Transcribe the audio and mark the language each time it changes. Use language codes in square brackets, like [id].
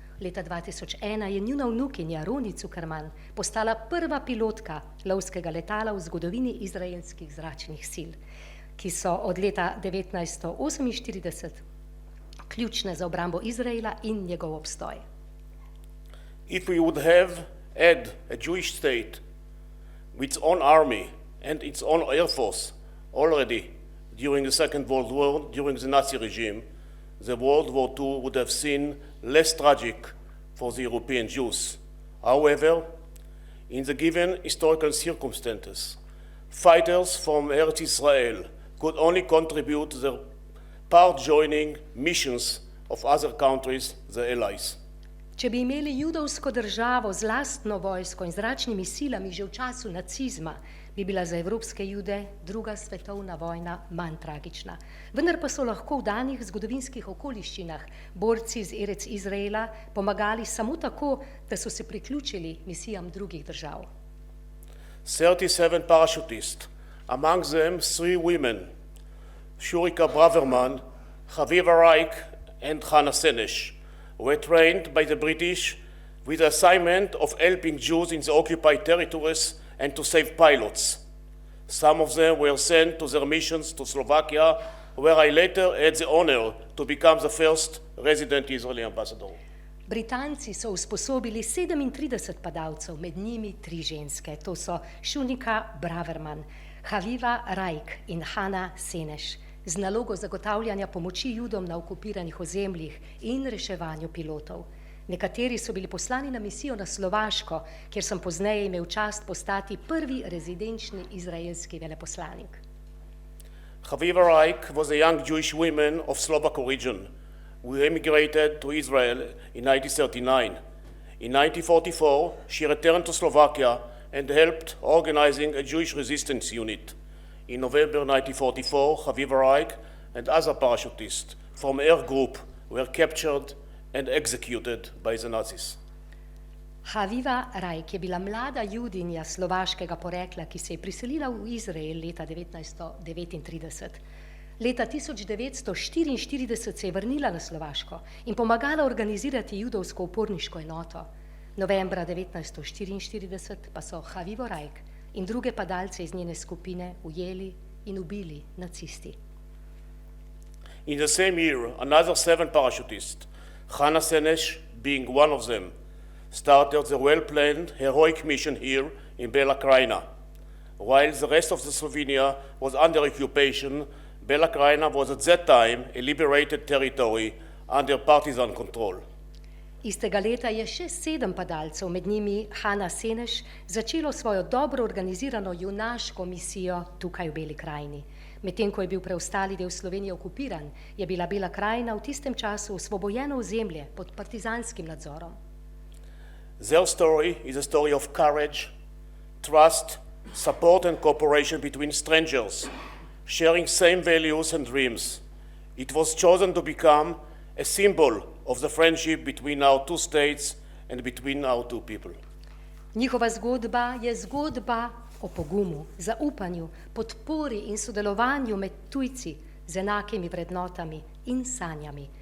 [sl] Leta 2001 je njuna vnukinja Roni Zuckerman postala prva pilotka lovskega letala v zgodovini izraelskih zračnih sil, ki so od leta 1948 ključne za obrambo Izraela in njegov obstoj. [en] If we would have had a Jewish state with its own army, and its own air force already during the Second World War, during the Nazi regime, the World War II would have seen less tragic for the European Jews. However, in the given historical circumstances, fighters from Eretz Israel could only contribute to their part joining missions of other countries, the Allies. [sl] Če bi imeli judovsko državo z lastno vojsko in zračnimi silami že v času nacizma, bi bila za evropske jude druga svetovna vojna manj tragična. Vendar pa so lahko v danih zgodovinskih okoliščinah borci iz Eretz Izraela pomagali samo tako, da so se priključili misijam drugih držav. [en] 37 parachutists, among them 3 women, Shurika Braverman, Haviva Reich and Hane Seneš, were trained by the British with the assignment of helping Jews in the occupied territories and to save pilots. Some of them were sent to their missions to Slovakia, where I later had the honor to become the first resident Israeli ambassador. [sl] Britanci so usposobili 37 padalcev, med njimi 3 ženske. To so Šunika Braverman, Haviva Reich in Hane Seneš, z nalogo zagotavljanja pomoči judom na okupiranih ozemljih in reševanju pilotov. Nekateri so bili poslani na misijo na Slovaško, kjer sem pozneje imel čast postati prvi rezidenčni izraelski veleposlanik. [en] Haviva Reich was a young Jewish woman of Slovak origin who emigrated to Israel in 1939. In 1944, she returned to Slovakia and helped organizing a Jewish resistance unit. In November 1944, Haviva Reich and other parachutists from her group were captured and executed by the Nazis. [sl] Haviva Reich je bila mlada judinja slovaškega porekla, ki se je priselila v Izrael leta 1939. Leta 1944 se je vrnila na Slovaško in pomagala organizirati judovsko uporniško enoto. Novembra 1944 pa so Havivo Reich in druge padalce iz njene skupine ujeli in ubili nacisti. [en] In the same year, another 7 parachutists, Hane Seneš being one of them, started the well-planned heroic mission here in Bela Krajina. While the rest of the Slovenia was under occupation, Bela Krajina was at that time a liberated territory under partisan control. [sl] Istega leta je še 7 padalcev, med njimi Hane Seneš, začelo svojo dobro organizirano junaško misijo tukaj v Beli krajini. Medtem ko je bil preostali del Slovenije okupiran, je bila Bela krajina v tistem času osvobojeno ozemlje pod partizanskim nadzorom. [en] Their story is a story of courage, trust, support and cooperation between strangers, sharing same values and dreams. It was chosen to become a symbol of the friendship between our 2 states and between our 2 people. [sl] Njihova zgodba je zgodba o pogumu, zaupanju, podpori in sodelovanju med tujci z enakimi vrednotami in sanjami.